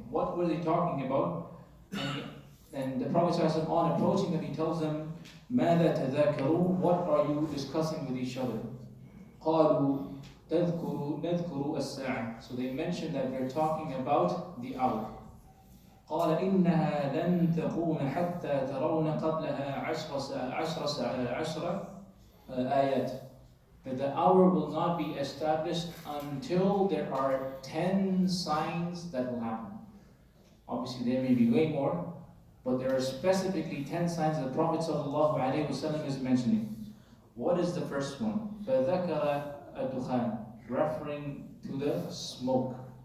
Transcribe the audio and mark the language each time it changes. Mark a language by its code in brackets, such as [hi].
[en] What were they talking about? And the Prophet sallallahu alayhi wa sallam, on approaching them, he tells them, [ar] ماذا تذاكرون? [en] What are you discussing with each other? [ar] قالوا نذكر الساعة. [en] So they mentioned that they're talking about the hour. [ar] قال إنها لن تكون حتى ترون قبلها عشر آيات. [en] That the hour will not be established until there are 10 signs that will happen. Obviously there may be way more, but there are specifically 10 signs that the Prophet ﷺ is mentioning. What is the first one? [ar] فَذَكَرَ الدُّخَانِ, [en] referring to the smoke.